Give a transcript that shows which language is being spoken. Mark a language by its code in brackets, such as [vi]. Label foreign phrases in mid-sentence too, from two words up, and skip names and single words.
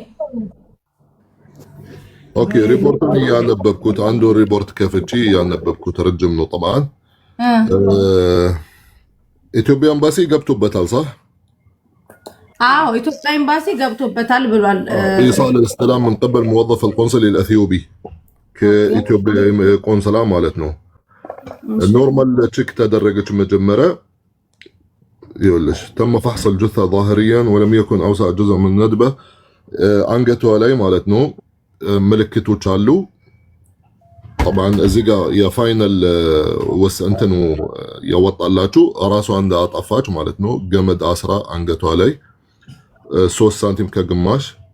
[am] ኦኬ ሪፖርቱን ያነበብኩት አንዱ ሪፖርት ከፍቺ ያነበብኩት ረጅም ነው طبعا ኢትዮጵያ ኤምባሲ ገብቶበታል صح አዎ ኢትዮጵያ ኤምባሲ ገብቶበታል ብሏል ኢሳል [ar] استلام من قبل موظف القنصلي الاثيوبي [am] ከኢትዮጵያ ቆንስላ ማለት ነው ኖርማል ቼክ ተደረገች መጀመሪያ [ar] يقولش تم فحص الجثة ظاهريا ولم يكن أوسع جزء من الندبة [am] አንገቷ ላይ ማለት ነው ምልክቶች አሉ طبعا እዚህ ጋር የፋይናል ወሰንተኑ ያወጣላችሁ ራሷ እንዳጠፋች ማለት ነው ገመድ አስራ አንገቷ ላይ 3 ሳንቲም ከግማሽ